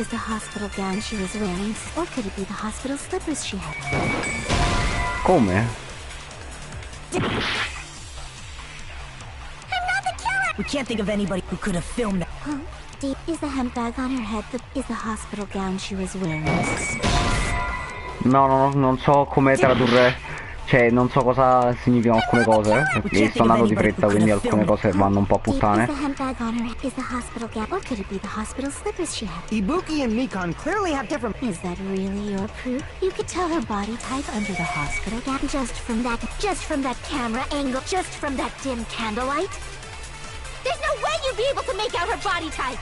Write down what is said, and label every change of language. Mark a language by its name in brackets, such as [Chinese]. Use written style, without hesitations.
[English] Is the hospital gown she was wearing, or could it be the hospital slippers she had on? [Italian] Come? [English] I'm not the killer! We can't think of anybody who could have filmed that. Huh? Deep, is the handbag on her head is the hospital gown she was wearing suspicious? [Italian] No, no, non so come tradurre. Cioè, non so cosa significano alcune cose. Perché sto andando di fretta, quindi alcune cose vanno un po' a puttane. [English] Is the handbag on her is the hospital gown, or could it be the hospital slippers she had? Ibuki and Mikan clearly have different... Is that really your proof? You could tell her body type under the hospital gown just from that camera angle, just from that dim candlelight. There's no way you'd be able to make out her body type.